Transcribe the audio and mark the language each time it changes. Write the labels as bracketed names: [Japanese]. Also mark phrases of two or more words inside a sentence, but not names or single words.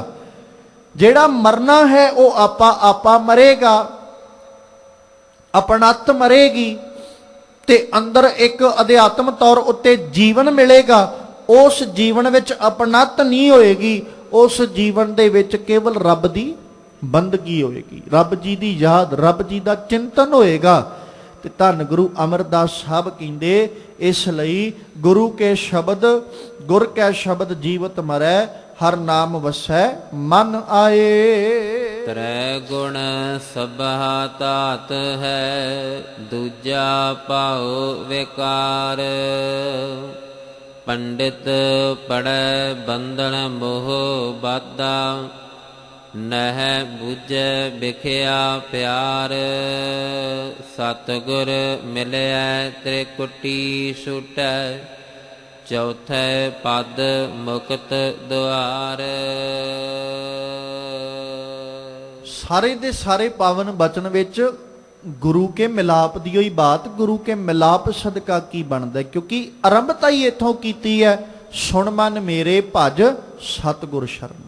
[Punjabi] ਜਿਹੜਾ ਮਰਨਾ ਹੈ ਉਹ ਆਪਾ ਮਰੇਗਾ, ਅਪਣੱਤ ਮਰੇਗੀ, ਤੇ ਅੰਦਰ ਇਕ ਅਧਿਆਤਮ ਤੌਰ ਉੱਤੇ ਜੀਵਨ ਮਿਲੇਗਾ। ਉਸ ਜੀਵਨ ਵਿਚ ਅਪਣੱਤ ਨਹੀਂ ਹੋਏਗੀ, ਉਸ ਜੀਵਨ ਦੇ ਵਿਚ ਕੇਵਲ ਰੱਬ ਦੀ ਬੰਦਗੀ ਹੋਏਗੀ, ਰੱਬ ਜੀ ਦੀ ਯਾਦ, ਰੱਬ ਜੀ ਦਾ ਚਿੰਤਨ ਹੋਏਗਾ। ਤੇ ਧੰਨ ਗੁਰੂ ਅਮਰਦਾਸ ਸਾਹਿਬ ਕਹਿੰਦੇ, ਇਸਲਈ ਗੁਰੂ ਕੇ ਸ਼ਬਦ, ਗੁਰ ਕੈ ਸਬਦਿ ਜੀਵਤ ਮਰੈ, ਹਰਿ ਨਾਮ ਵਸੈ ਮਨ ਆਏ। ਤ੍ਰੈ ਗੁਣ ਸਬਹਾ ਤਾਤ ਹੈ, ਦੂਜਾ ਪਾਓ ਵਿਕਾਰ। ਪੰਡਿਤ ਪੜੈ ਬੰਧਨ ਮੋਹ ਬਾਧਾ, ਨਹ ਬੂਝੈ ਬਿਖਿਆ ਪਿਆਰ। ਸਤਿਗੁਰ ਮਿਲਿਆ ਤ੍ਰਿਕੁਟੀ ਛੁਟੈ ਚੌਥੇ ਪਦ ਮੁਕਤ ਦੁਆਰ। ਸਾਰੇ ਦੇ ਸਾਰੇ ਪਾਵਨ ਬਚਨ ਵਿੱਚ ਗੁਰੂ ਕੇ ਮਿਲਾਪ ਦੀ ਹੋਈ ਬਾਤ, ਗੁਰੂ ਕੇ ਮਿਲਾਪ ਸਦਕਾ ਕੀ ਬਣਦਾ, ਕਿਉਂਕਿ ਆਰੰਭਤਾ ਹੀ ਇੱਥੋਂ ਕੀਤੀ ਹੈ, ਸੁਣ ਮਨ ਮੇਰੇ ਭਜ ਸਤਿਗੁਰ ਸ਼ਰਨ।